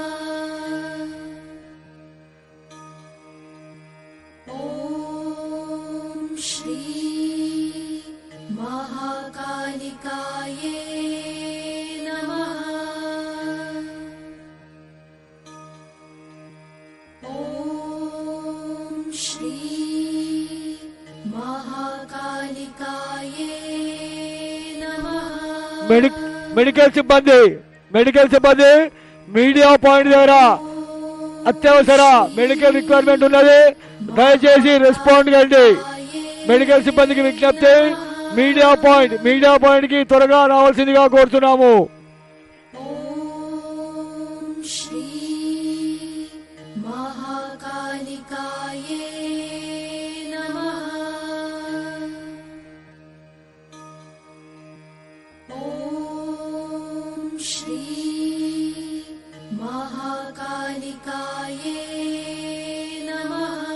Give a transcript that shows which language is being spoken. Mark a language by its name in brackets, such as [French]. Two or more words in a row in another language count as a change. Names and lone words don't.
[Sanskrit] ॐ श्री महाकालिकाये नमः। ॐ श्री महाकालिकाये नमः। [Telugu] మెడికల్ సిబ్బంది [English] media point [Telugu] దగ్గర అత్యవసర [English] medical requirement [Telugu] ఉన్నది. దయచేసి రెస్పాండ్ కండి. మెడికల్ సిబ్బందికి విజ్ఞప్తి, [English] media point [Telugu] కి త్వరగా రావాల్సిందిగా కోరుతున్నాము. [Sanskrit] ॐ श्री महाकालिकाये नमः। ॐ श्री महाकालिकाये नमः।